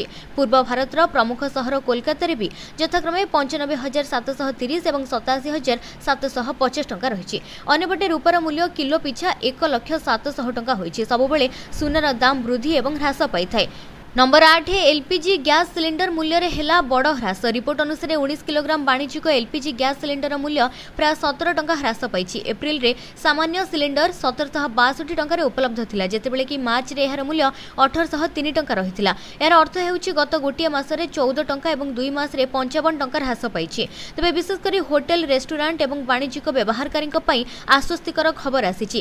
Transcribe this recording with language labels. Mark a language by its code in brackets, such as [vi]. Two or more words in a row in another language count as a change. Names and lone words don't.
[or] ପୂର୍ବ ଭାରତର ପ୍ରମୁଖ ସହର କୋଲକାତା ରେ ଭି ଯଥାକ୍ରମେ 95,730 ଓ 87,750 ଟଙ୍କା ରହି। ଅନ୍ୟପଟେ ରୂପାର ମୂଲ୍ୟ କିଲୋ ପିଛା 1,07,000 ଟଙ୍କା ହୋଇଛି। ସବୁବେଳେ ସୁନାର ଦାମ ବୃଦ୍ଧି ଓ ହ୍ରାସ ପାଇ ଥାଏ। ନମ୍ବର 8 ଏଲପିଜି ଗ୍ୟାସ ସିଲିଣ୍ଡର ମୂଲ୍ୟ ରେ ହେଲା ବଡ଼ ହ୍ରାସ। ରିପୋର୍ଟ ଅନୁସାର 19 କିଲୋଗ୍ରାମ ବାଣିଜ୍ୟିକ ଏଲପିଜି ଗ୍ୟାସ ସିଲିଣ୍ଡର ମୂଲ୍ୟ ପ୍ରାୟ 17 ଟଙ୍କା ହ୍ରାସ ପାଇ। ଏପ୍ରିଲ ରେ ସାମାନ୍ୟ ସିଲିଣ୍ଡର 1762 ଟଙ୍କା ରେ ଉପଲବ୍ଧ ଥିଲା, ଯେତେବେଳେ କି ମାର୍ଚ୍ଚ ରେ ଏହାର ମୂଲ୍ୟ 1803 ଟଙ୍କା ରହିଥିଲା। ଯାର ଅର୍ଥ ହେଉଛି ଗତ ଗୋଟିଏ ମାସରେ 14 ଟଙ୍କା ଓ 2 ମାସ ରେ 55 ଟଙ୍କା ହ୍ରାସ ପାଇ। ତେବେ ବିଶେଷ କରି ହୋଟେଲ, ରେଷ୍ଟୋରେଣ୍ଟ ଓ ବାଣିଜ୍ୟିକ ବ୍ୟବହାରକାରୀଙ୍କ ପାଇଁ ଆଶ୍ୱସ୍ତିକର ଖବର ଆସିଛି।